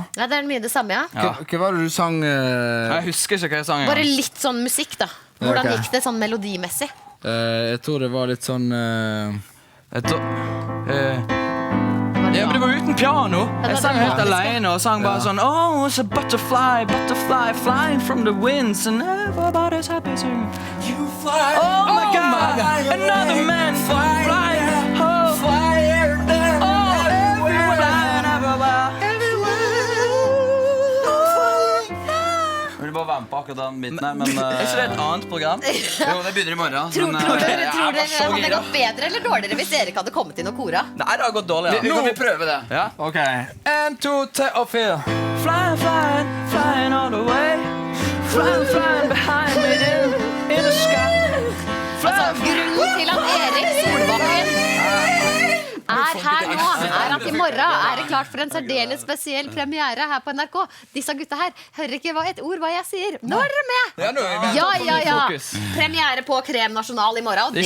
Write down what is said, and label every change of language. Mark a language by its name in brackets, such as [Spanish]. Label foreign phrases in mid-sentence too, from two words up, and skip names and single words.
[Norwegian] Ja, det er mye det samme, ja. Hva var det du sang? Jeg husker ikke hva jeg sang. Bare litt sånn musikk da. Hvordan gikk det sånn melodimessig? Jeg tror det var litt sånn Ja, men det var uten piano. Jeg sang helt alene og sang bare sånn [English] Oh, it's a butterfly, butterfly flying from the winds and everybody's happy singing You fly, oh my God, another man flying, oh, fire there, oh, everywhere, [Norwegian] Vil du bare være med på akkurat den biten her, men Er ikke det et annet program? Jo, det begynner i morgen. Tror dere jeg var så hadde det gira. gått bedre eller dårligere hvis Erik hadde kommet inn og kora? Nei, det har gått dårlig, Vi kan prøve det. ja. Ok, 1, 2, 3 og 4. [English] Flying, flying, flying all the way Flying, flying behind me in the sky [Norwegian] Altså, grunnen til at Erik Solbakken er her nå, er at i morgen er det klart for en særdeles spesiell premiere her på NRK. Disse gutta her hører ikke et ord hva jeg sier. Nå er dere med! Ja, nå er vi med. Ja. Premiere på Krem Nasjonal i morgen, og det